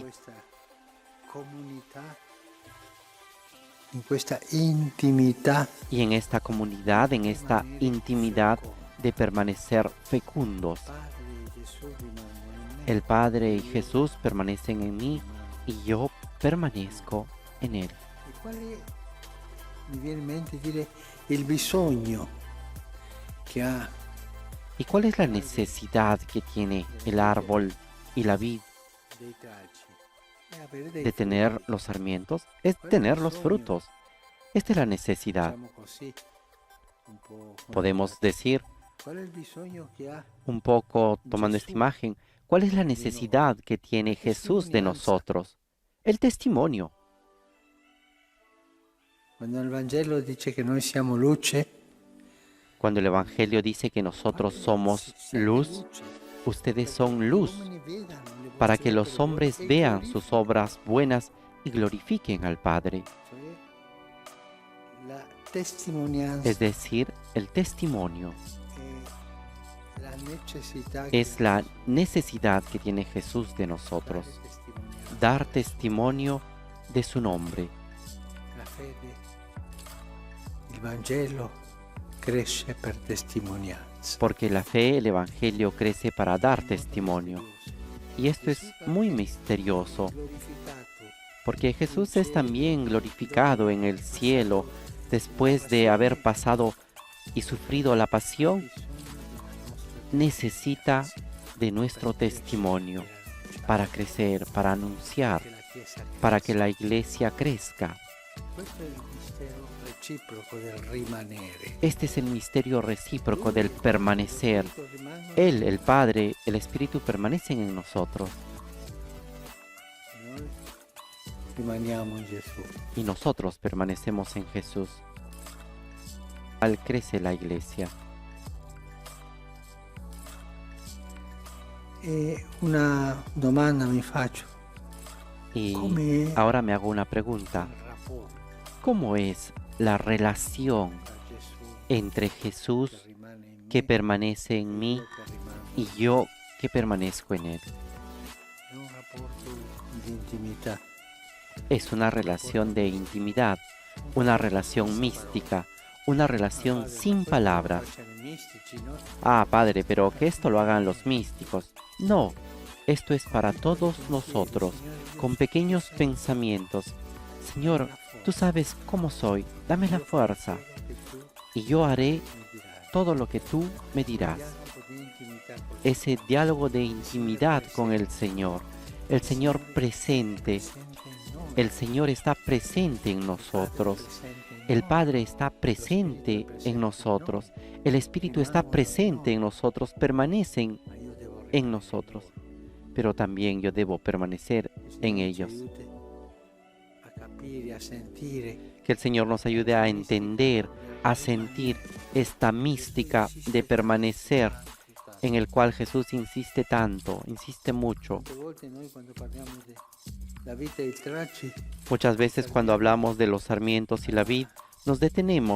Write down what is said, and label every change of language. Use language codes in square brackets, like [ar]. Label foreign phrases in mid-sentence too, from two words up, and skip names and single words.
[it] questa comunità, in questa intimità [es] Y en esta comunidad, en esta intimidad de permanecer fecundos, [it] Padre e Gesù rimangono in me. [es] el Padre y Jesús permanecen en mí y yo permanezco en Él. [it] E qual è, mi viene in mente dire, il bisogno che ha [es] ¿Y cuál es la necesidad que tiene el árbol y la vid [it] dei tralci? È avere dei [es] de tener los sarmientos? Es tener los frutos. Esta es la necesidad. [it] diciamo così, un po' [es] Podemos decir, [it] qual è il bisogno che ha [es] un poco tomando esta imagen, ¿Cuál es la necesidad que tiene Jesús de nosotros? El testimonio. Cuando el Vangelo dice que [it] noi siamo luce, [es] Cuando el Evangelio dice que nosotros somos luz, ustedes son luz, para que los hombres vean sus obras buenas y glorifiquen al Padre. [it] la testimonianza [es] Es decir, el testimonio [it] è la necessità [es] es la necesidad que tiene Jesús de nosotros, dar testimonio de su nombre. [it] la fede, il Vangelo cresce per testimonianza. [es] Porque la fe, el Evangelio, crece para dar testimonio. Y esto es muy misterioso, porque Jesús es también glorificado en el cielo después de haber pasado y sufrido la pasión. Necesita de nuestro testimonio para crecer, para anunciar, para que la iglesia crezca. [it] Questo è il mistero reciproco del rimanere. [es] Este es el misterio recíproco del permanecer. [it] Rimangono [es] Él, el Padre, el Espíritu permanecen en nosotros [it] e noi rimaniamo in Gesù. [es] y nosotros permanecemos en Jesús. Al crece la iglesia. [it] E una domanda mi faccio, [es] Y [it] come [es] ahora me hago una pregunta. [it] il rapporto [es] ¿Cómo es la relación [it] tra Gesù [es] entre Jesús [it] che rimane in me [es] que permanece en mí [it] e che rimane [es] y yo que permanezco en Él? [it] è un rapporto di intimità, [es] Es una relación de intimidad, una relación mística, una relación sin palabras. [it] facciano i mistici, no? [es] Ah, Padre, pero que esto lo hagan los místicos. No, esto es para todos nosotros, con pequeños pensamientos. Señor, tú sabes cómo soy, dame la fuerza, [it] Che tu [es] y yo haré [it] mi dirai. [es] todo lo que tú me dirás. [it] Dialogo di intimità con [es] Ese diálogo de intimidad con el Señor presente. [it] presente in noi, [es] El Señor está presente en nosotros. [it] presente in [es] El [it] noi. [es] Padre está presente en nosotros. El Espíritu está presente en nosotros, permanecen [it] Ma io devo [es] en nosotros. Pero también yo debo permanecer en ellos. [it] aiuti a capire, a sentire [es] Que el Señor nos ayude a entender, a sentir esta mística de permanecer en el cual Jesús insiste tanto, insiste mucho. [it] Tante volte noi quando parliamo della vita e il tracci, [es] Muchas veces cuando hablamos de los sarmientos y la vid, nos detenemos